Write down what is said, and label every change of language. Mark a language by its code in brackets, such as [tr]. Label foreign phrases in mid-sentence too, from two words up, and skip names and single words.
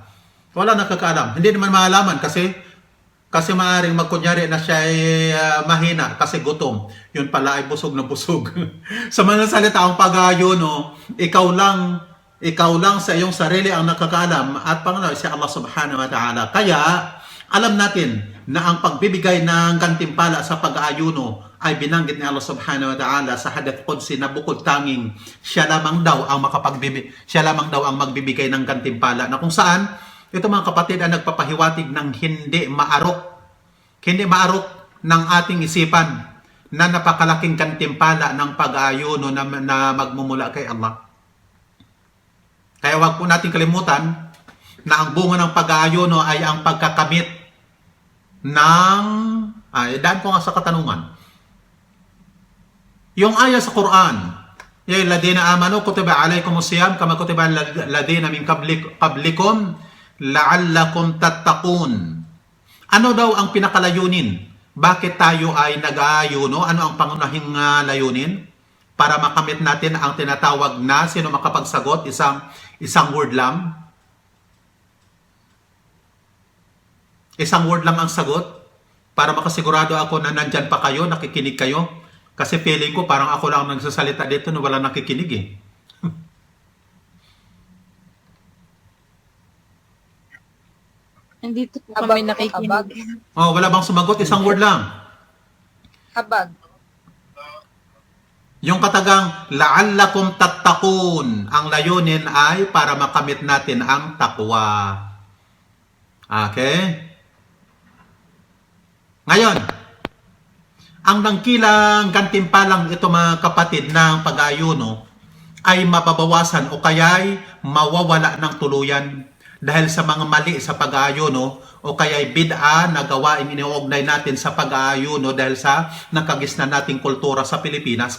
[tl] Hindi naman maalaman kasi maaaring magkunyari na siya ay mahina kasi gutom. Yun pala ay busog na busog. Sa mga salita, ang pag-aayuno, ikaw lang sa iyong sarili ang nakakaalam at pangalawa si Allah [ar] سبحانه وتعالى. [tl] Kaya alam natin na ang pagbibigay ng gantimpala sa pag-aayuno ay binanggit ni Allah [ar] سبحانه وتعالى [tl] sa [ar] حديث قدسي [tl] na bukod tanging siya lamang daw ang magbibigay ng gantimpala, na kung saan ito mga kapatid ay nagpapahiwatig ng hindi maarok ng ating isipan na napakalaking gantimpala ng pag-aayuno na magmumula kay Allah. Kaya wag po natin kalimutan na ang bunga ng pag-aayuno ay ang pagkakamit ng... daan ko nga sa katanungan. Yung aya sa Quran, [ar] يا الذين آمنوا كتب عليكم الصيام كما كتب الذين من قبلكم لعلكم تتقون. [tl] Ano daw ang pinakalayunin? Bakit tayo ay nag-aayuno? Ano ang pangunahing layunin? Para makamit natin ang tinatawag na, sino makapagsagot? Isang word lang. Isang word lang ang sagot. Para makasigurado ako na nandyan pa kayo, nakikinig kayo. Kasi feeling ko parang ako lang nagsasalita dito na wala nakikinig eh. Nandito po kami nakikinig. Oh, wala bang sumagot? Isang word lang. Habag. Yung katagang [ar] لعلكم تتقون, [tl] ang layunin ay para makamit natin ang takwa. Okay? Ngayon, ang nangkilang gantimpalang ito mga kapatid ng pag-aayuno ay mababawasan o kaya'y mawawala ng tuluyan dahil sa mga mali sa pag-aayuno o kaya'y bid'a na gawain iniuugnay natin sa pag-aayuno dahil sa nakagisnan nating kultura sa Pilipinas.